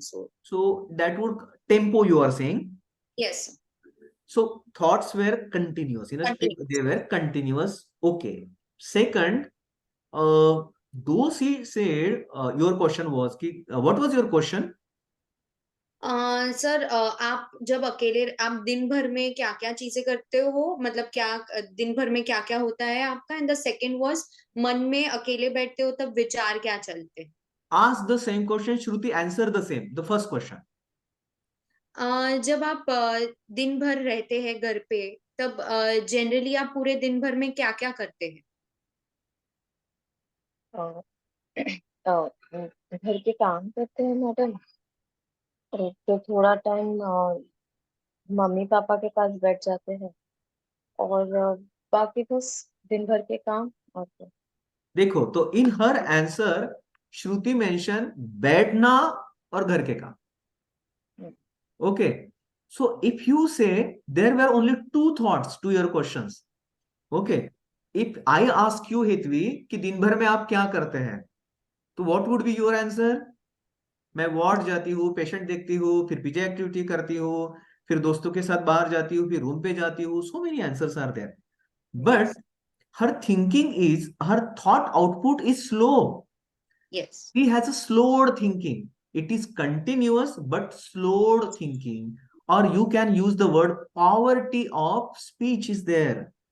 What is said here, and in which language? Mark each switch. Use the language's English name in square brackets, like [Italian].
[English] So that would tempo you are saying? Yes. So thoughts were continuous. In a stream, they were continuous. Okay. Second, though he said your question was कि, what was your question? [Hindi] Sir आप जब अकेले आप दिन भर में क्या क्या चीजें करते हो, मतलब क्या दिन भर में क्या क्या होता है आपका, [English] and the second was [Hindi] मन में अकेले बैठते हो तब विचार क्या चलते? [English] Ask the same question, Shruti, answer the same. The first question. [Hindi] जब आप दिन भर रहते हैं घर पे, तब जनरली आप पूरे दिन भर में क्या क्या करते हैं? घर के काम करते हैं मैडम, और तो थोड़ा टाइम मम्मी पापा के पास बैठ जाते हैं, और बाकी बस दिन भर के काम। और तो देखो, तो [English] इन हर आंसर [Hindi] श्रुति [English] mention [Hindi] बैठना और घर के काम. [English] Okay. So if you say there were only two thoughts to your questions. Okay. If I ask you, Hitvi, [Hindi] कि दिन भर में आप क्या करते हैं, तो [English] what would be your answer? [Hindi] मैं वार्ड जाती हूँ, पेशेंट देखती हूँ, फिर पीजे एक्टिविटी करती हूँ, फिर दोस्तों के साथ बाहर जाती हूँ, फिर रूम पे जाती हूँ. [English] So many answers are there. But her thinking is, her thought output is slow. Yes. He has a slowed thinking. It is continuous but slowed thinking. Or you can use the word poverty of speech is there.